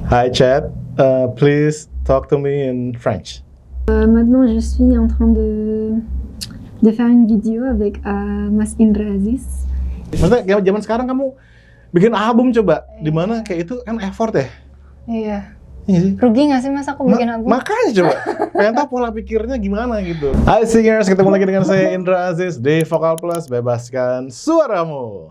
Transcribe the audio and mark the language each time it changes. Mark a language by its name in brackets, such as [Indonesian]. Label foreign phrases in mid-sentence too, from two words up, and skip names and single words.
[English] Hi chat, please talk to me in French. [French] Maintenant, je suis en train de faire une vidéo avec Mas Indra Aziz. [Indonesian] Maksudnya zaman sekarang kamu bikin album coba, dimana kayak itu kan effort ya? Iya. Iya sih. Rugi nggak sih mas aku bikin album? Makanya coba, pengen tahu pola pikirnya gimana gitu. Hai singers, ketemu lagi dengan saya Indra Aziz di Vokal Plus, bebaskan suaramu.